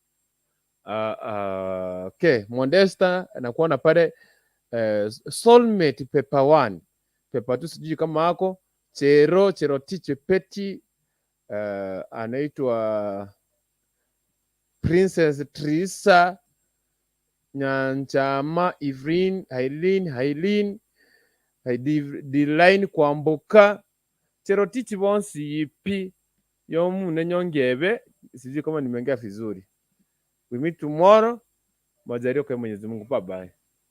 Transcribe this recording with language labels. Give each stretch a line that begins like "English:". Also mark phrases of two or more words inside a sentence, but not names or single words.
Swahili: Okay, Modesta anakuwa na pale soulmate paper 1. Paper 2 sijui kama hako. Cheroti Peti, anaitwa Princess Teresa, Nyanchama, Evelyn, Hailin, Diline Kwamboka, Cheroti bonsi yipi, yomu nenyongebe, sijui kama nimeongea vizuri.
English: We meet tomorrow.
Swahili: Majaliwa kwa Mwenyezi Mungu.
English: Bye bye.